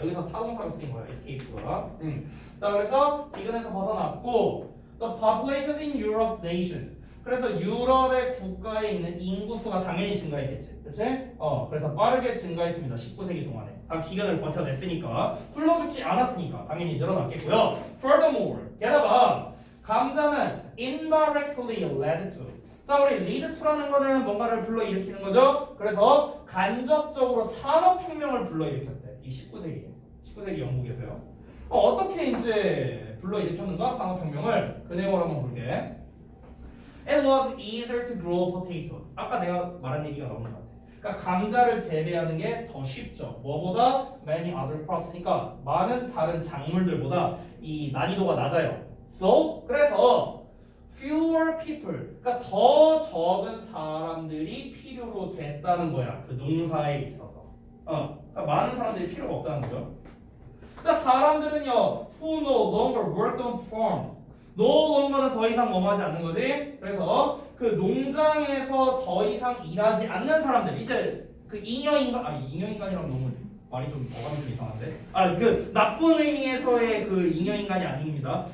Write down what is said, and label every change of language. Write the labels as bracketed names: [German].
[Korean] 여기서 타동사로 쓰인 거예요, escape가. 자, 그래서 기근에서 벗어났고, [English] the populations in Europe nations, [Korean] 그래서 유럽의 국가에 있는 인구수가 당연히 증가했겠지. 그치? 그래서 빠르게 증가했습니다. 19세기 동안에. 다 기근을 버텨냈으니까. 굶어 죽지 않았으니까 당연히 늘어났겠고요. [English] Furthermore, [Korean] 게다가 감자는 [English] indirectly led to. [Korean] 자, 우리 lead to라는 거는 뭔가를 불러일으키는 거죠. 그래서 간접적으로 산업혁명을 불러일으켰대. 이 19세기 영국에서요. 어떻게 이제 불러일으켰는가? 산업혁명을. 그 내용을 한번 볼게. [English] It was easier to grow potatoes. [Korean] 아까 내가 말한 얘기가 나오는 것 같아. 그러니까 감자를 재배하는 게 더 쉽죠. 뭐보다? [English] Many other crops [Korean] 니까 많은 다른 작물들보다 이 난이도가 낮아요. So, 그래서 [English] fewer people, [Korean] 그러니까 더 적은 사람들이 필요로 됐다는 거야. 그 농사에 있어서. 그러니까 많은 사람들이 필요가 없다는 거죠. 자, 사람들은요, [English] who no longer worked on farms. [Korean] no longer는 더 이상 뭐하지 않는 거지. 그래서 그 농장에서 더 이상 일하지 않는 사람들, 이제 그 잉여인간이랑 너무 말이 좀 어감이 좀 이상한데, 그 나쁜 의미에서의 그 잉여인간이 아닙니다.